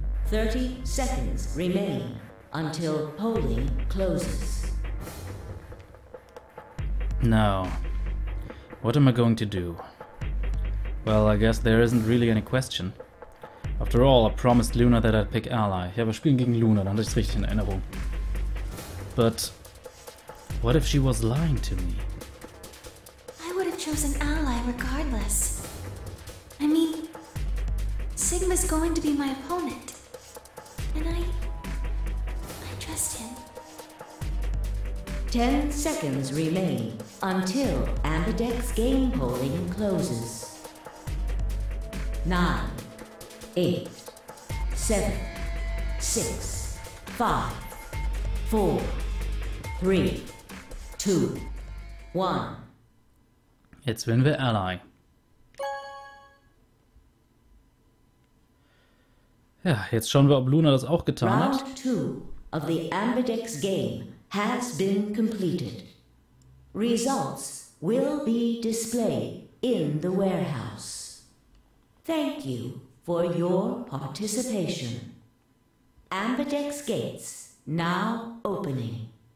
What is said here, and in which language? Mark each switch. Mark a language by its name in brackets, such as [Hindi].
[English] "30 seconds remain until polling closes." Now, what am I going to do? Well, I guess there isn't really any question. After all, I promised Luna that I'd pick Ally. [German] Ja, wir spielen gegen Luna, dann hatte ich es richtig in Erinnerung. [English] But what if she was lying to me? I would have chosen Ally regardless. I mean, Sigma's going to be my opponent. And I trust him. 10 seconds remain until Ambidex game polling closes. 9, 8, 7, 6, 5, 4, 3, 2, 1. [German] Jetzt wählen wir Ally. Ja, jetzt schauen wir, ob Luna das auch getan hat. [English] Round 2 of the Ambidex game has been completed. Results will be displayed in the warehouse. Thank you for your participation. Ambidex gates now opening.